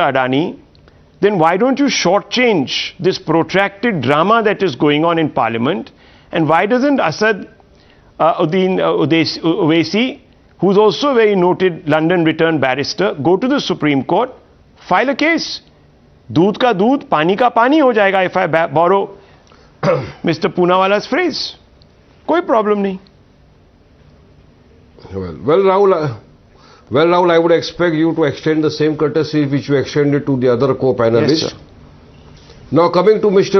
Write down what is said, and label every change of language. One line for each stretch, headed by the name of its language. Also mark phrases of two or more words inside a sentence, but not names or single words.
English: Adani, then why don't you shortchange this protracted drama that is going on in Parliament? And why doesn't Asad Owaisi, who's also a very noted London returned barrister, go to the Supreme Court, file a case?
Hindi: Doodh ka doodh, pani ka pani ho jayega
English: if I borrow Mr.
Hindi: Poonawala's phrase. Koi problem nahi.
English: Well, Rahul, I would expect you to extend the same courtesy which you extended to the other co-panelists. Yes, sir. Now coming to Mr.